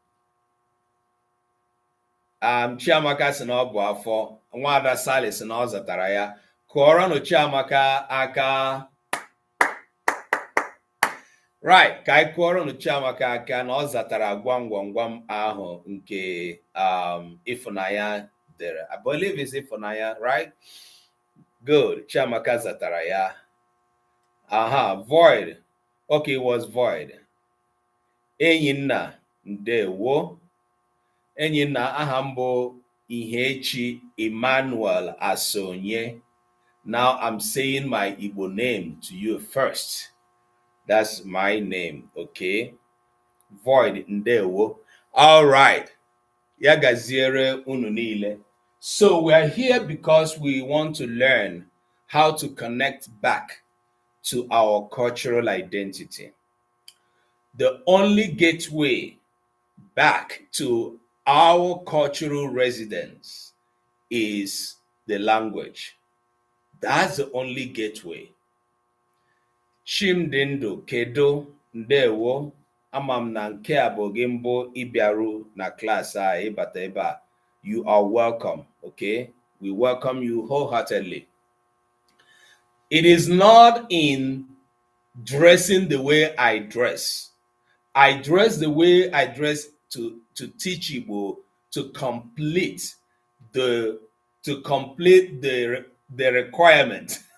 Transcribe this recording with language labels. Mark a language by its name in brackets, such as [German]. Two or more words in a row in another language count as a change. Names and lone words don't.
[Igbo] Chiamaka si na ọ bụ afọ. Nwada Sally si na ọ zatara ya. Kụọrọnụ Chiamaka aka. Right, ka anyị kụọrọnụ Chiamaka aka na ọ zatara gwam gwam gwam ahụ nke Ifunanya dere. [English] I believe it's Ifunanya, right? Good. [Igbo] Chiamaka zatara ya. [English] Void. Okay, it was void. [Igbo] Enyinna, ndewo. Enyinna aha mbụ Ihechi Emmanuel Asonye. [English] Now I'm saying my Igbo name to you first. That's my name, okay? Void ndewo. All right. [Igbo] Ya gaziere unu niile. [English] So we are here because we want to learn how to connect back to our cultural identity. The only gateway back to our cultural residence is the language. That's the only gateway. [Igbo] Chimdindo kedo ndewo amam na nke a bụ gị mbụ ịbịaru na class a ịbata ebe a. [English] You are welcome, okay? We welcome you wholeheartedly. It is not in dressing the way I dress. I dress the way I dress to teach Igbo, to complete the requirement.